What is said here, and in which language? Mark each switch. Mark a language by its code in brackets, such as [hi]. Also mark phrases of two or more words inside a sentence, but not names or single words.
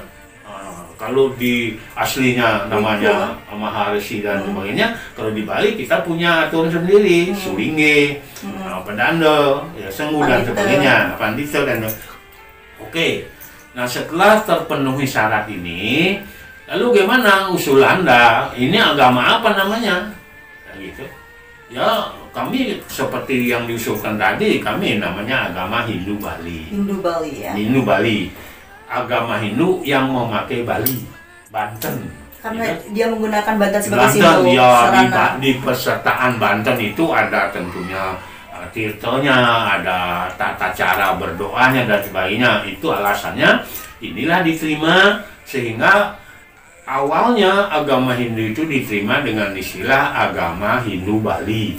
[id] Kalau di aslinya namanya Maharesi dan sebagainya, kalau di Bali kita punya aturan sendiri, Sulinge, Pedanda, ya Senggu dan sebagainya, Pandita dan oke. Nah setelah terpenuhi syarat ini, lalu gimana usul Anda? Ini agama apa namanya? Ya, gitu. Ya kami seperti yang diusulkan tadi, kami namanya agama Hindu Bali. Hindu Bali ya. Hindu Bali, agama Hindu yang memakai Bali, Banten. Karena Ya. dia menggunakan Banten sebagai Banten, simbol ya, sarana. di pesertaan Banten itu ada tentunya tirtonya, ada tata cara berdoanya dan sebagainya. Itu alasannya inilah diterima, sehingga awalnya agama Hindu itu diterima dengan istilah agama Hindu Bali.